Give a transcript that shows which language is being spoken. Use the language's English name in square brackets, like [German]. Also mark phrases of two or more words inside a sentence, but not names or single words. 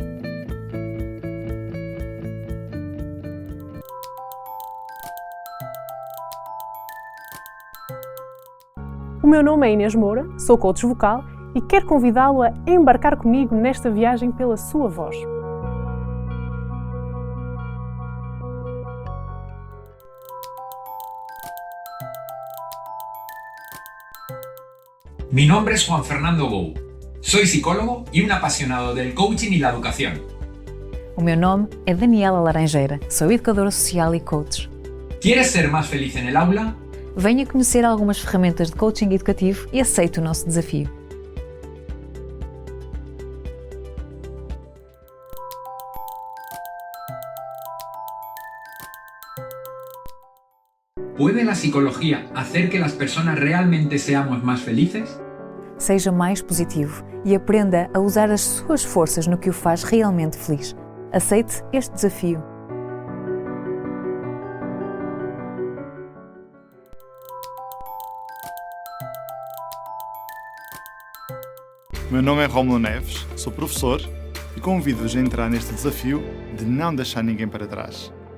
[Portuguese] O meu nome é Inês Moura, sou coach vocal e quero convidá-lo a embarcar comigo nesta viagem pela sua voz. [Spanish] Mi nombre es Juan Fernando Gou. Soy psicólogo y un apasionado del coaching y la educación. [Portuguese] O meu nome é Daniela Laranjeira, sou educadora social e coach. [Spanish] ¿Quieres ser más feliz en el aula? [Portuguese] Venha conhecer algumas ferramentas de coaching educativo e aceite o nosso desafio. [Spanish] ¿Puede la psicología hacer que las personas realmente seamos más felices? [Portuguese] Seja mais positivo e aprenda a usar as suas forças no que o faz realmente feliz. Aceite este desafio. O meu nome é Rómulo Neves, sou professor e convido-vos a entrar neste desafio de não deixar ninguém para trás.